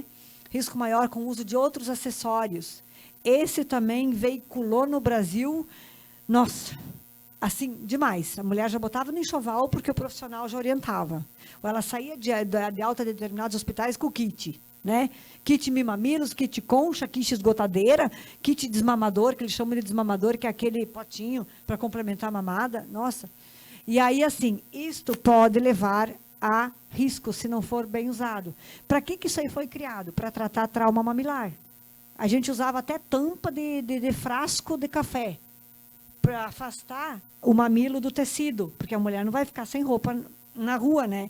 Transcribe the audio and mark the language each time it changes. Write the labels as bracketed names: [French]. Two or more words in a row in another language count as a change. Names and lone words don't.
[Portuguese] Risco maior com o uso de outros acessórios. Esse também veiculou no Brasil, nossa, assim, demais. A mulher já botava no enxoval porque o profissional já orientava. Ou ela saía de alta de determinados hospitais com o kit, né? Kit mimamilos, kit concha, kit esgotadeira, kit desmamador, que eles chamam de desmamador, que é aquele potinho para complementar a mamada. Nossa. E aí, assim, isto pode levar a risco se não for bem usado. Para que isso aí foi criado? Para tratar trauma mamilar. A gente usava até tampa de frasco de café para afastar o mamilo do tecido, porque a mulher não vai ficar sem roupa na rua, né?